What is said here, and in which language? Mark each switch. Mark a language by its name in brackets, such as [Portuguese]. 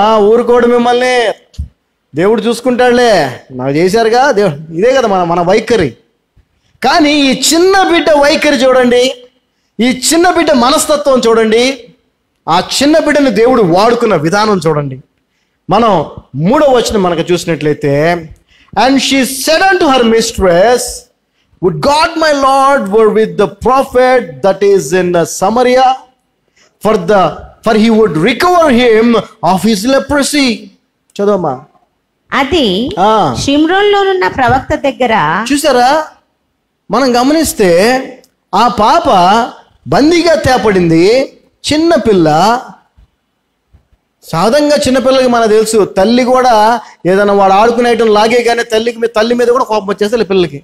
[Telugu] ఊరుకోడు, మిమ్మల్ని దేవుడు చూసుకుంటాడులే, నాకు చేశారుగా దేవుడు. ఇదే కదా మన వైఖరి. కానీ ఈ చిన్న బిడ్డ వైఖరి చూడండి, ఈ చిన్న బిడ్డ మనస్తత్వం చూడండి, ఆ చిన్న బిడ్డని దేవుడు వాడుకున్న విధానం చూడండి. మనం 3వ వచనం మనకు చూసినట్లయితే, [English] and she said unto her mistress, would God my Lord were with the prophet that is in Samaria, for he would recover him of his leprosy. [Telugu] చదవమ్మా. అది షిమ్రోన్లోనున్న ప్రవక్త దగ్గర. చూసారా, మనం గమనిస్తే ఆ పాప బందీగా తేపడింది. చిన్న పిల్ల. సాధారణంగా చిన్నపిల్లలకి మనకు తెలుసు, తల్లి కూడా ఏదైనా వాడు ఆడుకునేయటం లాగే కానీ తల్లి మీద కూడా కోపం వచ్చేస్తే పిల్లలకి.